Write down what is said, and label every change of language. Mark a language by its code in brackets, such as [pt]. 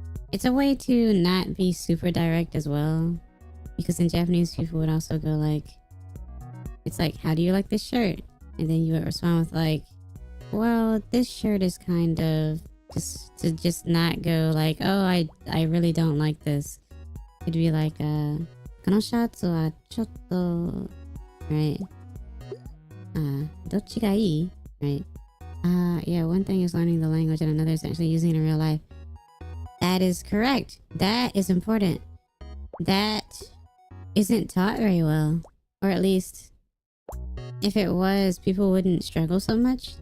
[en] It's a way to not be super direct as well, because in Japanese people would also go like, it's like, how do you like this shirt? And then you would respond with like, well, this shirt is kind of, just not go like, oh, I really don't like this. It'd be like, [ja] このシャツはちょっと, [en] right? [ja] どっちがいい? [en] Right? Yeah, one thing is learning the language and another is actually using it in real life. That is correct. That is important. That isn't taught very well. Or at least, if it was, people wouldn't struggle so much.